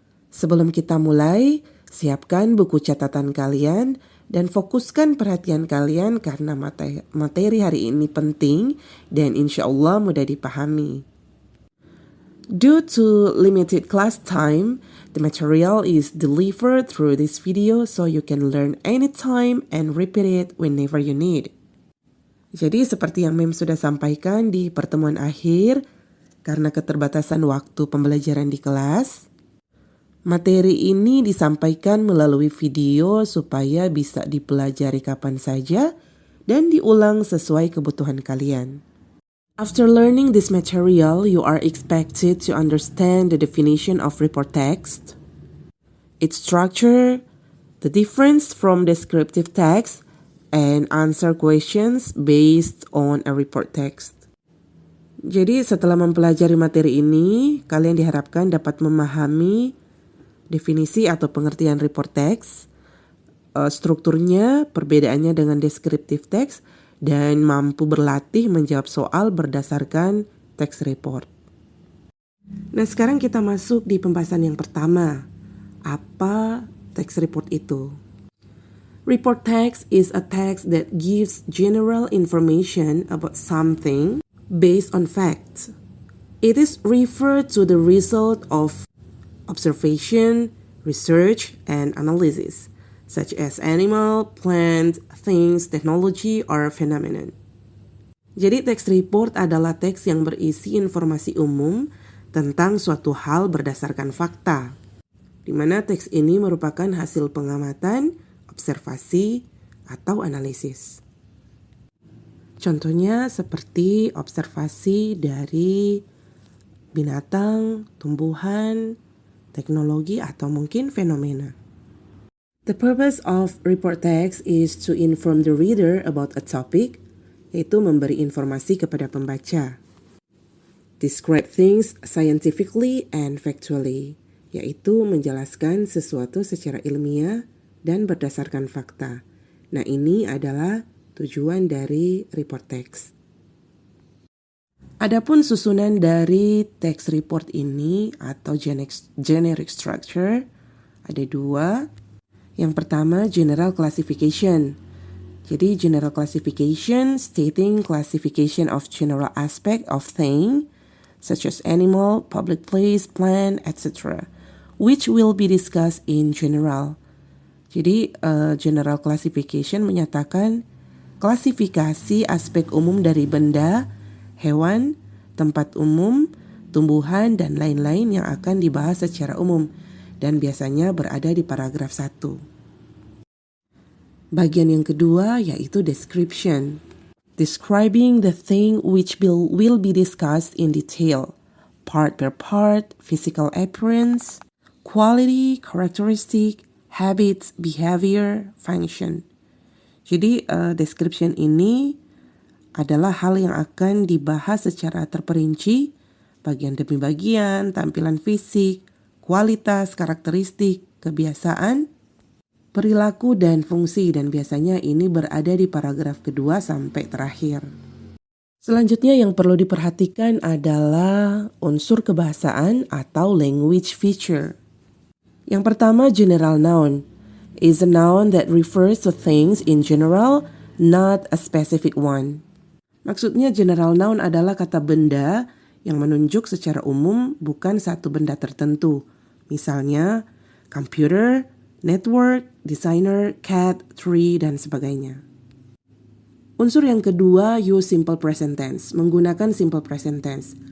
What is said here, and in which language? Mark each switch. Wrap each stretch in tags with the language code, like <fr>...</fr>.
<id>Sebelum kita mulai, siapkan buku catatan kalian dan fokuskan perhatian kalian karena materi hari ini penting dan insya Allah mudah dipahami.</id> <en>Due to limited class time, the material is delivered through this video so you can learn anytime and repeat it whenever you need.</en> <id>Jadi seperti yang Mem sudah sampaikan di pertemuan akhir, karena keterbatasan waktu pembelajaran di kelas, materi ini disampaikan melalui video supaya bisa dipelajari kapan saja dan diulang sesuai kebutuhan kalian.</id> <en>After learning this material, you are expected to understand the definition of report text, its structure, the difference from descriptive text, and answer questions based on a report text.</en> <id>Jadi setelah mempelajari materi ini, kalian diharapkan dapat memahami definisi atau pengertian report text, strukturnya, perbedaannya dengan descriptive text, dan mampu berlatih menjawab soal berdasarkan text report. Nah, sekarang kita masuk di pembahasan yang pertama. Apa text report itu?</id> <en>Report text is a text that gives general information about something based on facts. It is referred to the result of observation, research, and analysis, such as animal, plant, things, technology, or phenomenon.</en> <id>Jadi text report adalah teks yang berisi informasi umum tentang suatu hal berdasarkan fakta, di mana teks ini merupakan hasil pengamatan, observasi, atau analisis. Contohnya seperti observasi dari binatang, tumbuhan, teknologi, atau mungkin fenomena.</id> <en>The purpose of report text is to inform the reader about a topic,</en> <id>yaitu memberi informasi kepada pembaca.</id> <en>Describe things scientifically and factually,</en> <id>yaitu menjelaskan sesuatu secara ilmiah dan berdasarkan fakta. Nah, ini adalah tujuan dari report text. Adapun susunan dari text report ini atau generic structure ada dua. Yang pertama, general classification.</id> <en>Jadi general classification stating classification of general aspect of thing such as animal, public place, plant, etc. which will be discussed in general.</en> <id>Jadi general classification menyatakan klasifikasi aspek umum dari benda, hewan, tempat umum, tumbuhan, dan lain-lain yang akan dibahas secara umum dan biasanya berada di paragraf 1. Bagian yang kedua yaitu description.</id> <en>Describing the thing which will be discussed in detail, part per part, physical appearance, quality, characteristic, habits, behavior, function.</en> <id>Jadi description ini adalah hal yang akan dibahas secara terperinci, bagian demi bagian, tampilan fisik, kualitas, karakteristik, kebiasaan, perilaku, dan fungsi, dan biasanya ini berada di paragraf kedua sampai terakhir. Selanjutnya yang perlu diperhatikan adalah unsur kebahasaan atau language feature.</id> <en>Yang pertama, general noun is a noun that refers to things in general, not a specific one.</en> <id>Maksudnya general noun adalah kata benda yang menunjuk secara umum bukan satu benda tertentu. Misalnya computer, network, designer, cat, tree, dan sebagainya. Unsur yang kedua,</id> <en>use simple present tense, menggunakan simple present tense.</en>